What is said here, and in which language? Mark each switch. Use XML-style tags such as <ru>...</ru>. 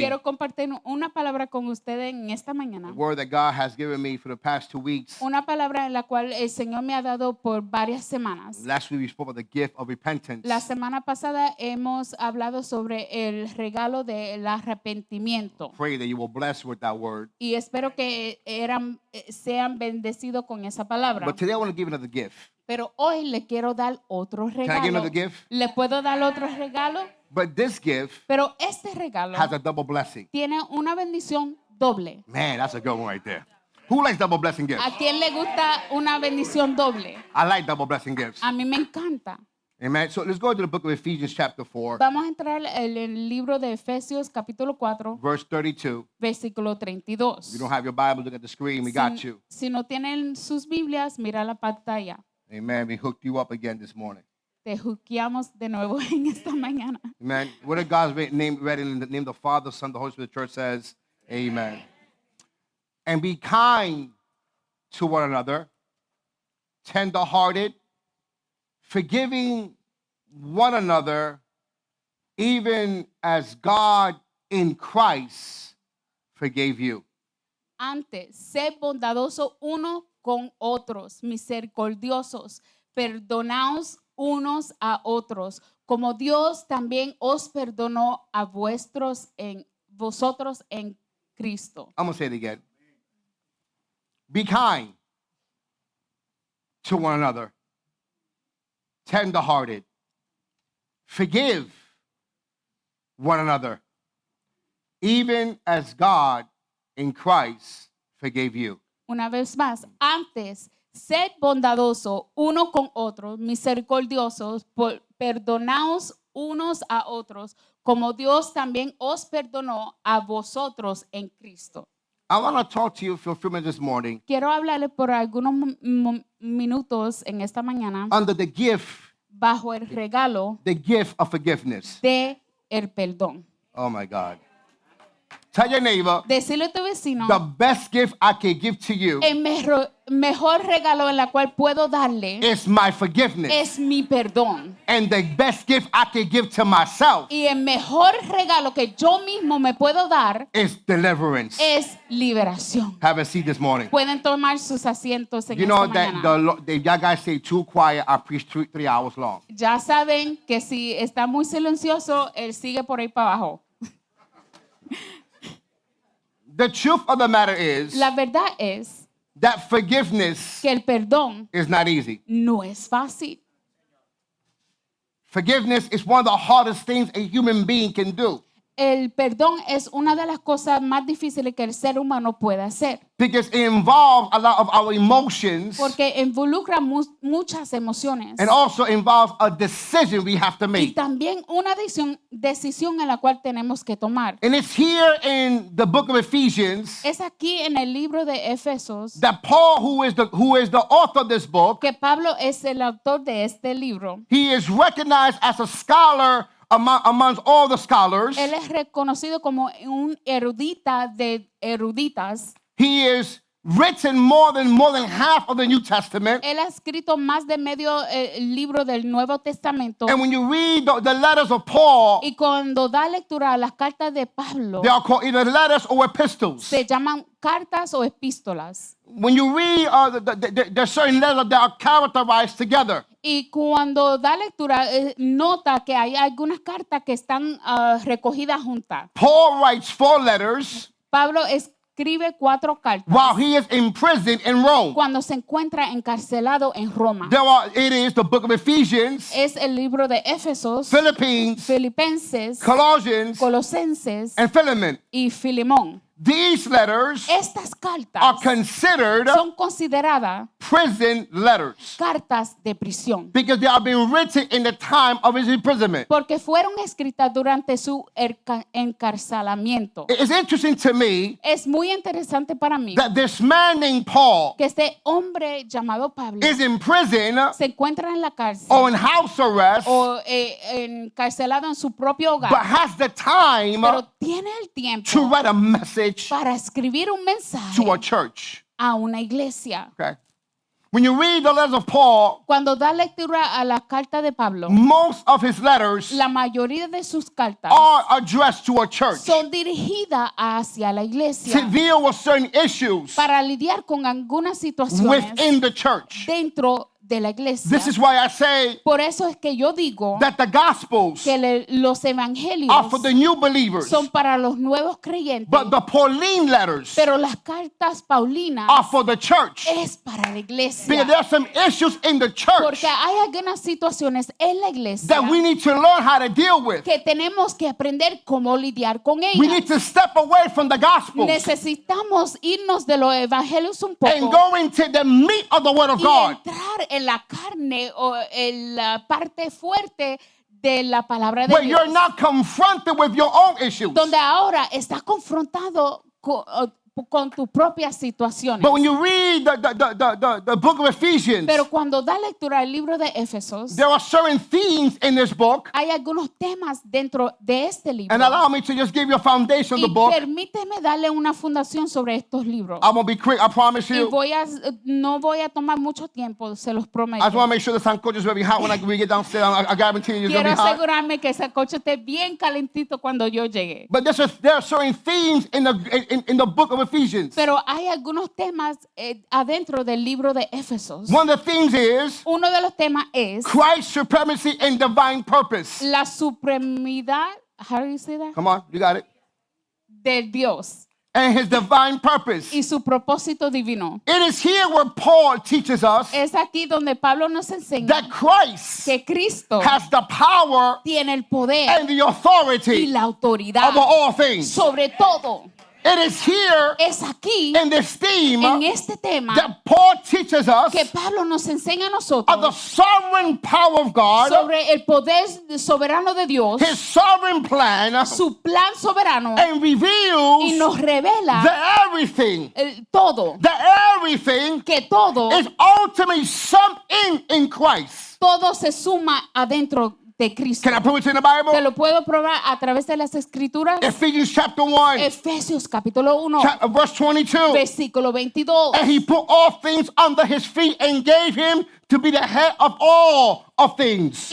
<es>Quiero compartir una palabra con ustedes en esta mañana.</es> <en>A word that God has given me for the past 2 weeks.</en> <es>Una palabra en la cual el Señor me ha dado por varias semanas.</es> <en>Last week we spoke about the gift of repentance.</en> <es>La semana pasada hemos hablado sobre el regalo del arrepentimiento.</es> <en>Pray that you will bless with that word.</en> <es>Y espero que sean bendecidos con esa palabra.</es> <en>But today I want to give another gift.</en> <es>Pero hoy le quiero dar otro</es> <en>Can I give</en> <es>regalo.</es> <en>another gift?</en> <es>¿Le puedo dar otro regalo?</es> <en>But this gift</en> <es>Pero este regalo</es> <en>has a double blessing.</en> <es>tiene una bendición doble.</es> <en>Man, that's a good one right there. Who likes double blessing gifts?</en> <es>¿A quién le gusta una bendición doble?</es> <en>I like double blessing gifts.</en> <es>A mí me encanta.</es> <en>Amen. So let's go to the book of Ephesians chapter 4,</en> <es>Vamos a entrar en el libro de Efesios capítulo 4,</es> <en>verse 32.</en> <es>versículo 32.</es> <en>If you don't have your Bible, look at the screen. We got you.</en> <es>Si no tienen sus Biblias, mira la pantalla.</es> <en>Amen. We hooked you up again this morning.</en> <es>Te juqueamos de nuevo en esta mañana.</es> <en>Amen. What did God's name read in the name of the Father, Son, the Holy Spirit? The church says, Amen. And be kind to one another, tender-hearted, forgiving one another, even as God in Christ forgave you.</en> <es>Antes, sed bondadoso uno con otros, misericordiosos, perdonaos unos a otros, como Dios también os perdonó a vosotros en Cristo.</es> <en>I'm going to say it again. Be kind to one another, tender-hearted, forgive one another, even as God in Christ forgave you.</en> <es>Una vez más, antes, sed bondadoso uno con otro, misericordiosos, perdonaos unos a otros, como Dios también os perdonó a vosotros en Cristo.</es> <en>I want to talk to you for a few minutes this morning</en> <es>Quiero hablarle por algunos minutos en esta mañana</es> <en>under the gift</en> <es>bajo el regalo</es> <en>of forgiveness.</en> <es>de el perdón.</es> <en>Oh my God. Tell your neighbor,</en> <es>Decirle a tu vecino,</es> <en>the best gift I can give to you</en> <es>el mejor regalo en la cual puedo darle</es> <en>is my forgiveness.</en> <es>es mi perdón.</es> <en>And the best gift I can give to myself</en> <es>Y el mejor regalo que yo mismo me puedo dar</es> <en>is deliverance.</en> <es>es liberación.</es> <en>Have a seat this morning.</en> <es>Pueden tomar sus asientos en</es> <en>You know</en> <es>esta</es> <en>that</en> <es>mañana.</es> <en>y'all guys say too quiet, I preach 3 hours long.</en> <es>Ya saben que si está muy silencioso, él sigue por ahí para abajo.</es> <en>The truth of the matter is</en> <es>La verdad es</es> <en>that forgiveness</en> <es>que el perdón</es> <en>is not easy.</en> <es>no es fácil.</es> <en>Forgiveness is one of the hardest things a human being can do</en> <es>El perdón es una de las cosas más difíciles que el ser humano puede hacer,</es> <en>because it involves a lot of our emotions</en> <es>porque involucra muchas emociones</es> <en>and also involves a decision we have to</en> <es>y</es> <en>make.</en> <es>también una decisión en la cual tenemos que tomar.</es> <en>And it's here in the book of Ephesians</en> <es>Es aquí en el libro de Efesios</es> <en>that Paul, who is the author of this book,</en> <es>que Pablo es el autor de este libro.</es> <en>he is recognized as a scholar amongst all the scholars.</en> <es>Él es reconocido como un erudita de eruditas.</es> <en>He is written more than half of the New Testament.</en> <es>Él ha escrito más de medio libro del Nuevo Testamento.</es> <en>And when you read the letters of Paul,</en> <es>Y cuando da lectura a las cartas de Pablo,</es> <en>they are called either letters or epistles.</en> <es>se llaman cartas o epístolas.</es> <en>When you read there are certain letters that are characterized together.</en> <es>Y cuando da lectura, nota que hay algunas cartas que están recogidas juntas.</es> <en>Paul writes 4 letters</en> <es>Pablo escribe 4 cartas</es> <en>while he is imprisoned in Rome.</en> <es>cuando se encuentra encarcelado en Roma.</es> <en>It is the book of Ephesians,</en> <es>Es el libro de Éfesos,</es> <en>Philippines,</en> <es>Filipenses,</es> <en>Colossians,</en> <es>Colosenses</es> <en>and Philemon.</en> <es>y Filemón.</es> <en>These letters</en> <es>Estas</es> <en>are</en> <es>cartas</es> <en>considered</en> <es>son consideradas</es> <en>prison letters</en> <es>cartas de prisión</es> <en>because they are being written in the time of his imprisonment.</en> <es>porque fueron escritas durante su encarcelamiento.</es> <en>It's interesting to me</en> <es>Es muy interesante para mí</es> <en>that this man named Paul</en> <es>que este hombre llamado Pablo</es> <en>is in prison</en> <es>se encuentra en la cárcel</es> <en>or in house arrest,</en> <es>o encarcelado en su propio</es> <en>but</en> <es>hogar,</es> <en>has the time</en> <es>pero tiene el tiempo</es> <en>to write a message</en> <es>para escribir un mensaje</es> <en>to a church.</en> <es>a una iglesia.</es> <en>Okay. When you read the letters of Paul,</en> <es>Cuando da lectura a la carta de Pablo,</es> <en>most of his letters</en> <es>la mayoría de sus cartas</es> <en>are addressed to a church</en> <es>son dirigidas hacia la</es> <en>to</en> <es>iglesia</es> <en>deal with certain issues</en> <es>para lidiar con algunas situaciones</es> <en>within the church.</en> <es>dentro de la iglesia.</es> <en>This is why I say</en> <es>Por eso es que yo digo</es> <en>that the Gospels</en> <es>que los</es> <en>are</en> <es>evangelios</es> <en>for the new believers,</en> <es>son para los nuevos creyentes,</es> <en>but the Pauline letters</en> <es>pero las cartas paulinas</es> <en>are for the church.</en> <es>es para la iglesia.</es> <en>Because there are some issues in the church</en> <es>Porque hay algunas situaciones en la iglesia</es> <en>that we need to learn how to deal with.</en> <es>que tenemos que aprender cómo lidiar con</es> <en>We need</en> <es>ellas.</es> <en>to step away from the Gospels</en> <es>Necesitamos irnos de los evangelios un poco</es> <en>and go into the meat of the Word of</en> <es>y</es> <en>God.</en> <es>entrar en la carne o en la parte fuerte de la palabra de</es> <en>Where</en> <es>Dios,</es> <en>you're not confronted with your own issues.</en> <es>donde ahora estás confrontado con tus propias situaciones.</es> <en>But when you read the book of Ephesians,</en> <es>Pero cuando da lectura al libro de Éfesos,</es> <en>there are certain themes in this book.</en> <es>hay algunos temas dentro de este libro.</es> <en>And allow me to just give you a foundation of the</en> <es>Y</es> <en>book.</en> <es>permíteme darle una fundación sobre estos libros.</es> <en>I'm going to be quick, I promise</en> <es>Y</es> <en>you.</en> <es>no voy a tomar mucho tiempo, se los prometo.</es> <en>I just want to make sure the sancocho is very hot when we get downstairs. I guarantee you it's going</en> <es>Quiero</es> <en>to be hot.</en> <es>asegurarme que ese coche esté bien calentito cuando yo llegue.</es> <en>But there are certain themes in the book of Ephesians.</en> <es>Pero hay algunos temas adentro del libro de Éfesos.</es> <en>One of the themes is</en> <es>Uno de los temas es</es> <en>Christ's supremacy and divine purpose.</en> <es>la supremidad,</es> <en>how do you say that? Come on, you got it.</en> <es>De Dios</es> <en>And his divine purpose.</en> <es>y su propósito divino.</es> <en>It is here where Paul teaches us</en> <es>Es aquí donde Pablo nos enseña</es> <en>that Christ</en> <es>que Cristo</es> <en>has the power</en> <es>tiene el poder</es> <en>and the</en> <es>y</es> <en>authority</en> <es>la autoridad</es> <en>over all things.</en> <es>sobre todo.</es> <en>It is here</en> <es>Es aquí</es> <en>in this theme</en> <es>en este tema</es> <en>that Paul teaches us</en> <es>que Pablo nos enseña a</es> <en>of the</en> <es>nosotros</es> <en>sovereign power of God,</en> <es>sobre el poder soberano de Dios,</es> <en>his sovereign plan,</en> <es>su plan soberano,</es> <en>and</en> <es>y</es> <en>reveals</en> <es>nos revela</es> <en>that everything,</en> <es>todo, que que todo,</es> <en>is ultimately summed in Christ.</en> <es>todo se suma adentro de Cristo.</es> <en>Can I prove it to you in the</en> <es>Te</es> <en>Bible?</en> <es>lo puedo probar a través de las escrituras.</es> <en>Ephesians chapter 1,</en> <es>Efesios capítulo 1,</es> <en>verse 22.</en> <es>versículo 22.</es> <en>And he put all things under his feet and gave him to be the head of all of things.</en>